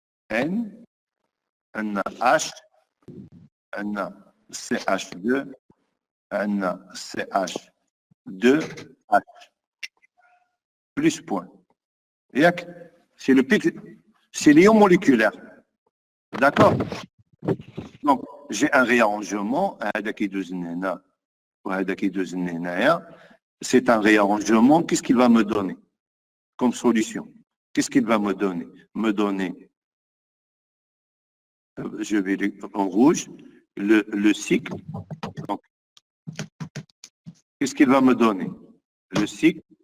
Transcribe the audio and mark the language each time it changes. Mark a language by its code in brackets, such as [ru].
[fr] N, un H, un CH2, un CH2H. Plus point. C'est le pic, c'est l'ion moléculaire. D'accord? Donc, j'ai un réarrangement, [ar] هذا كيدوز من هنا وهذا كيدوز من هنايا. [fr] c'est un réarrangement. Qu'est-ce qu'il va me donner comme solution? Qu'est-ce qu'il va me donner? Je vais en rouge, le cycle. Donc, qu'est-ce qu'il va me donner? Le cycle.